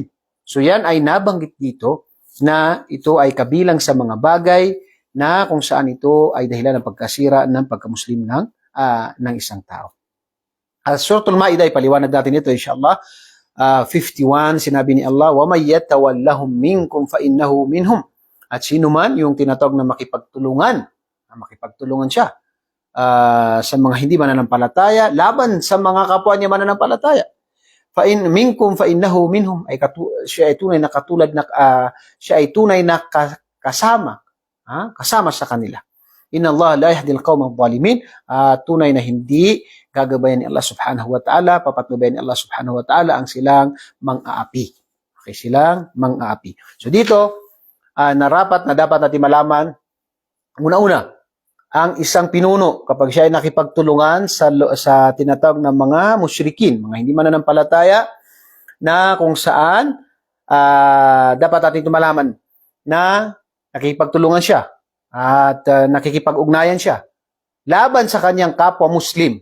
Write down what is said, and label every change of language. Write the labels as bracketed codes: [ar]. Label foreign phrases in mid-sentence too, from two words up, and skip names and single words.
[tl] So yan ay nabanggit dito na ito ay kabilang sa mga bagay na kung saan ito ay dahilan ng pagkasira ng pagka-Muslim ng isang tao. Suratul Ma'idah, ipaliwanag natin ito insyaAllah. [ar] 51, [tl] sinabi ni Allah, [ar] وَمَنْ يَتَوَلَّهُمْ مِنْكُمْ فَإِنَّهُ مِنْهُمْ. [tl] At sino man yung tinatawag na makipagtulungan siya sa mga hindi mananampalataya, laban sa mga kapwa niya mananampalataya. [ar] فإن منكم فإنه منهم, [tl] ay siya ay tunay na katulad na siya ay tunay na kasama sa kanila. [ar] إن الله لا يهدي القوم الظالمين, [tl] tunay na hindi gagabayan ni Allah [ar] سبحانه وتعالى, [tl] papatnubayan ni Allah [ar] سبحانه وتعالى [tl] ang silang mang-aapi. Okay, silang mang-aapi. So dito, narapat na dapat natin malaman, una-una, ang isang pinuno kapag siya ay nakipagtulungan sa tinatawag na mga musyrikin, mga hindi mananampalataya, na kung saan dapat natin malaman na nakikipagtulungan siya at nakikipag-ugnayan siya laban sa kanyang kapwa Muslim.